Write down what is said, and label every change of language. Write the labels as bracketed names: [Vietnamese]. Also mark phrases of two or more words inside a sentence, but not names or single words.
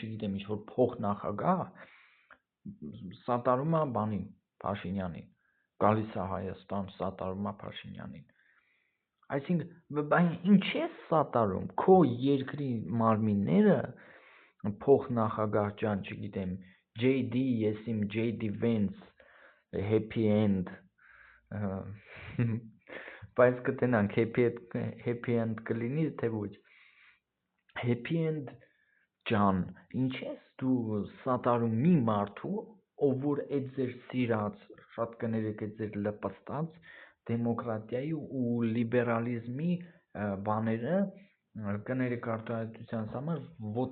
[Armenian] չգիտեմ, ինչ-որ փոխնախագահ, սատարում է բանին, Փաշինյանին, գալիս է Հայաստան, սատարում է Փաշինյանին, այսինքն, ինչ ես սատարում, քո երկրի մարմինները, փոխնախագահ ջան, չգիտեմ, ես իմ JD Vance, [English] Happy End, [Armenian] բայց կտենանք, [English] happy end [Armenian] կլինի, թե ոչ, [English] happy end [Armenian] ջան, ինչ ես դու սատարում մի մարդու, ով որ այդ ձեր սիրած, շատ կներեք այդ ձեր լպստած, դեմոկրատիայի ու լիբերալիզմի բաները, կներեք արտահայտության համար ոտնատակ